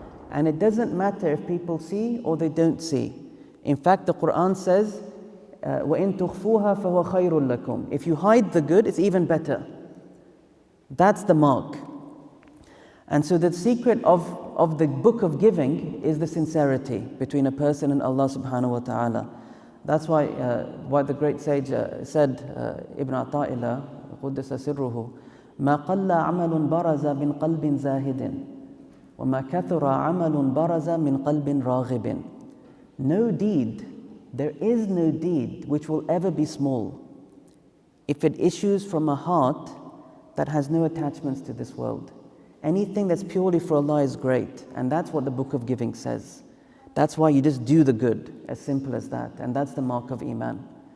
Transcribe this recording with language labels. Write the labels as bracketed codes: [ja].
[en] And it doesn't matter if people see or they don't see. In fact, the Quran says, [ar] وَإِن تُخْفُوهَا فَهُوَ خَيْرٌ لَكُمْ. [en] If you hide the good, it's even better. That's the mark. And so the secret of the book of giving is the sincerity between a person and Allah subhanahu wa ta'ala. That's why the great sage said, [ar] Ibn Ata'illah, قُدِّسَ سِرُّهُ, مَا قَلَّ عَمَلٌ بَرَزَ مِنْ قَلْبٍ زَاهِدٍ وَمَا كَثُرَ عَمَلٌ بَرَزَ مِنْ قَلْبٍ رَاغِبٍ. [en] No deed, there is no deed which will ever be small if it issues from a heart that has no attachments to this world. Anything that's purely for Allah is great, and that's what the book of giving says. That's why you just do the good, as simple as that, and that's the mark of Iman.